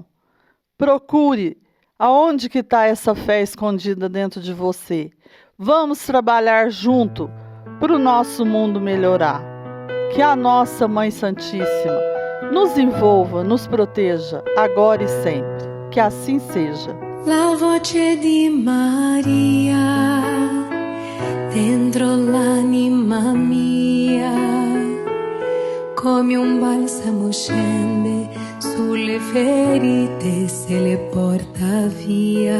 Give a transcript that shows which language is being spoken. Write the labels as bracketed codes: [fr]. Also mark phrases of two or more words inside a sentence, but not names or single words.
[pt] Procure aonde que está essa fé escondida dentro de você. Vamos trabalhar junto para o nosso mundo melhorar. Que a nossa Mãe Santíssima nos envolva, nos proteja, agora e sempre. Que assim seja. [it] La voce di Maria dentro l'anima mia, come un balsamo scende sulle ferite se le porta via.